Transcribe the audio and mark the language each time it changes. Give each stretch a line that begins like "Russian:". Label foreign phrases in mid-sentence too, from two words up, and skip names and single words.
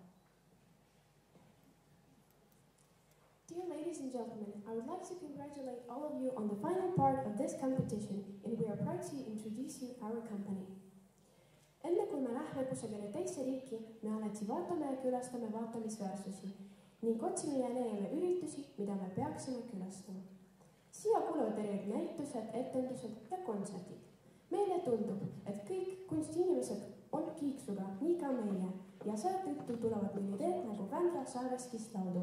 English: Dear ladies and gentlemen, I would like to congratulate all of you on the final part of this competition, and we are proud to introduce you our company.
Estonian: Enne kui me lähme kusagile teise riiki, me alati vaatame ja külastame vaatamisväärsusi ning otsime ja leiame üritusi, mida me peaksime külastama. Siia kuuluvad erinevad näitused, etendused ja kontserdid. Meile tundub, et kõik kunstiinimesed on kiiksuga, nii ka meie, ja seetõttu tulevad meil ideed nagu Vändra Saareskist laulu.